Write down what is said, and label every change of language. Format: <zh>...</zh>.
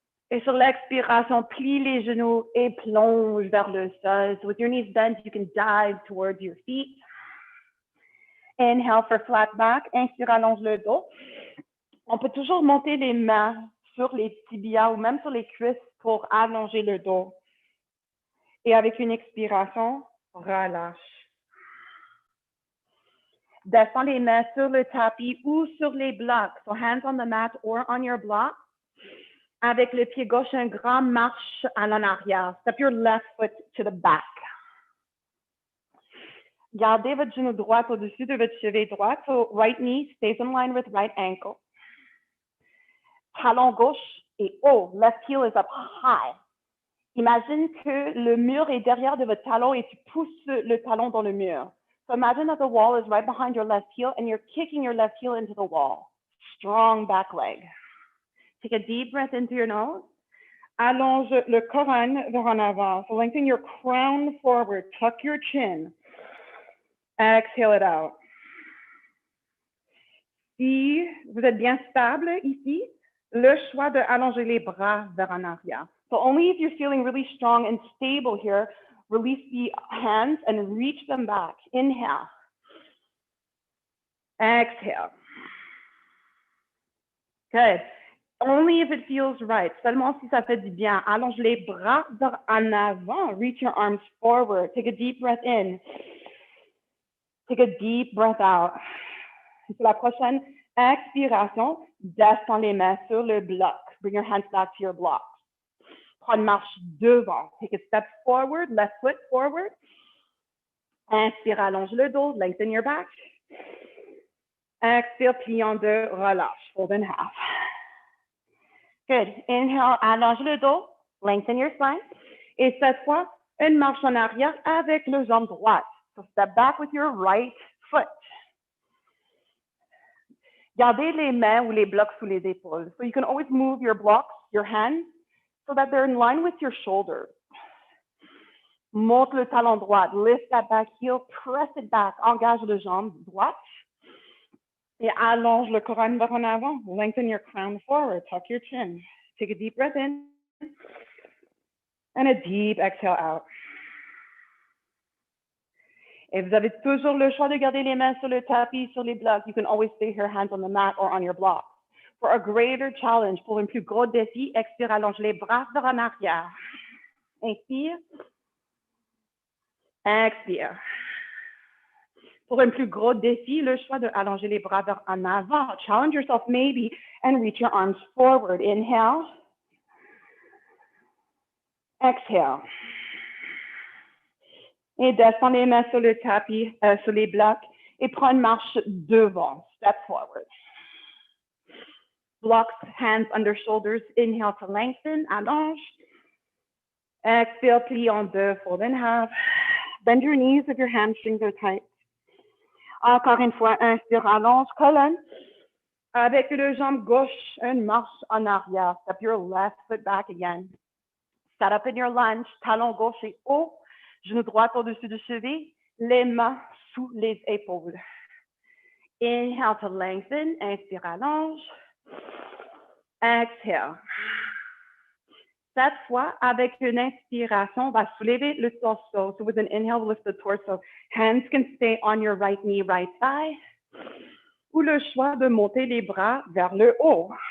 <fr>Et sur l'expiration, plie les genoux et plonge vers le sol.</fr> <en>So with your knees bent, you can dive towards your feet. Inhale for flat back.</en> <fr>Inspire, allonge le dos. On peut toujours monter les mains sur les tibias ou même sur les cuisses pour allonger le dos. Et avec une expiration, relâche. Descends les mains sur le tapis ou sur les blocs.</fr> <en>So hands on the mat or on your block.</en> <fr>Avec le pied gauche, une grande marche à l'en arrière.</fr> <en>Step your left foot to the back.</en> <fr>Gardez votre genou droit au-dessus de votre cheville droit.</fr> <en>So right knee stays in line with right ankle.</en> <fr>Talon gauche est haut.</fr> <en>Left heel is up high.</en> <fr>Imagine que le mur est derrière de votre talon et tu pousses le talon dans le mur.</fr> <en>So imagine that the wall is right behind your left heel and you're kicking your left heel into the wall. Strong back leg. Take a deep breath into your nose.</en> <fr>Allonge le couronne vers en avant.</fr> <en>So lengthen your crown forward. Tuck your chin. Exhale it out.</en> <fr>Si vous êtes bien stable ici, le choix de allonger les bras vers en arrière.</fr> <en>So only if you're feeling really strong and stable here, release the hands and reach them back. Inhale. Exhale. Good. Only if it feels right.</en> <fr>Seulement si ça fait du bien. Allonge les bras vers en avant.</fr> <en>Reach your arms forward. Take a deep breath in. Take a deep breath out.</en> <fr>Pour la prochaine expiration, descends les mains sur le bloc.</fr> <en>Bring your hands back to your block.</en> <fr>Prends une marche devant.</fr> <en>Take a step forward, left foot forward.</en> <fr>Inspire, allonge le dos,</fr> <en>lengthen your back.</en> <fr>Expire, plie en deux, relâche,</fr> <en>fold in half. Good. Inhale,</en> <fr>allonge le dos,</fr> <en>lengthen your spine.</en> <fr>Et cette fois, une marche en arrière avec le jambe droite.</fr> <en>So step back with your right foot.</en> <fr>Gardez les mains ou les blocs sous les épaules.</fr> <en>So you can always move your blocks, your hands, so that they're in line with your shoulders.</en> <fr>Monte le talon droit,</fr> <en>lift that back heel, press it back,</en> <fr>engage le jambe droite. Et allonge le couronne vers en avant.</fr> <en>Lengthen your crown forward, tuck your chin. Take a deep breath in. And a deep exhale out.</en> <fr>Et vous avez toujours le choix de garder les mains sur le tapis, sur les blocs.</fr> <en>You can always stay your hands on the mat or on your block. For a greater challenge,</en> <fr>pour un plus gros défi, expire, allonge les bras vers en arrière. Inspire. Expire. Pour un plus gros défi, le choix de allonger les bras vers en avant.</fr> <en>Challenge yourself maybe and reach your arms forward. Inhale. Exhale.</en> <fr>Et descends les mains sur le tapis, sur les blocs, et prends une marche devant.</fr> <en>Step forward. Blocks, hands under shoulders. Inhale to lengthen, allonge. Exhale,</en> <fr>plie en deux,</fr> <en>fold in half. Bend your knees if your hamstrings are tight.</en> <fr>Encore une fois, inspire, allonge, colonne. Avec le jambe gauche, une marche en arrière.</fr> <en>Step your left foot back again. Set up in your lunge,</en> <fr>talon gauche est haut, genou droit au-dessus du cheville, les mains sous les épaules.</fr> <en>Inhale to lengthen,</en> <fr>inspire, allonge.</fr> <en>Exhale.</en> <fr>Cette fois, avec une inspiration, on va soulever le torse.</fr> <en>So with an inhale, lift the torso. Hands can stay on your right knee, right thigh.</en> <fr>Ou le choix de monter les bras vers le haut.</fr>